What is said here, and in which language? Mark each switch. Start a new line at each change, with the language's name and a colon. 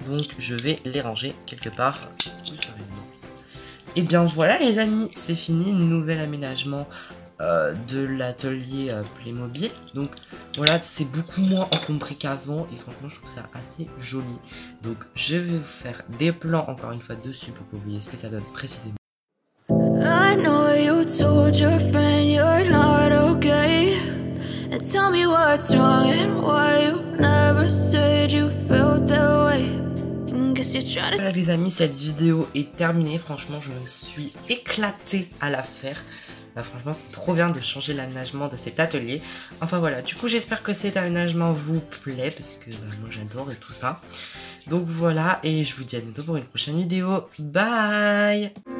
French: Donc, je vais les ranger quelque part. Et bien voilà, les amis, c'est fini. Nouvel aménagement de l'atelier Playmobil. Donc, voilà, c'est beaucoup moins encombré qu'avant. Et franchement, je trouve ça assez joli. Donc, je vais vous faire des plans, encore une fois, dessus pour que vous voyez ce que ça donne précisément.
English: I know you told your friend you're not okay, and tell me what's wrong and why you never said you felt that way.
French: Voilà les amis, cette vidéo est terminée. Franchement, je me suis éclatée à la faire. Bah, franchement, c'est trop bien de changer l'aménagement de cet atelier. Enfin voilà, du coup, j'espère que cet aménagement vous plaît, parce que bah, moi j'adore et tout ça. Donc voilà, et je vous dis à bientôt pour une prochaine vidéo. Bye!